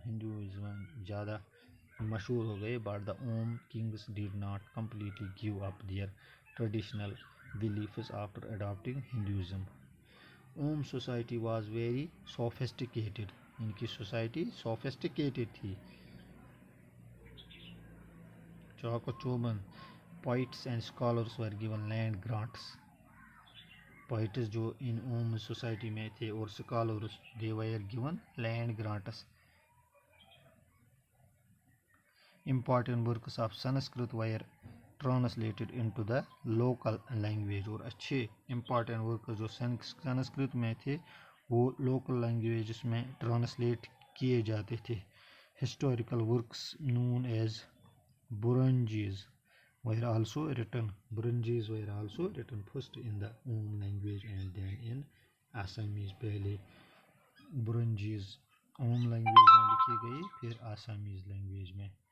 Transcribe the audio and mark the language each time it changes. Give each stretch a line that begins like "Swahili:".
Urdu: Hinduism زیادہ مشہور ہو گئے.
English: But the Ahom kings did not completely give up their traditional beliefs after adapting Hinduism. Ahom society was very sophisticated.
Urdu: ان کی society sophisticated تھی. چاک و چوبند
English: poets and scholars were given land grants. poets
Urdu: جو ان Om society میں تھے اور
English: scholars they were given land grants. important works of Sanskrit were translated into the local language.
Urdu: اور اچھے
English: important works
Urdu: جو سنسکرت میں تھے وہ لوکل لینگویجز میں ٹرانسلیٹ کیے جاتے تھے.
English: historical works known as Burunjis were also written. Burunjis were also written first in the Om language and then in Assamese.
Urdu: پہلے برنجیز اوم لینگویج میں لکھی گئی، پھر آسامیز لینگویج میں.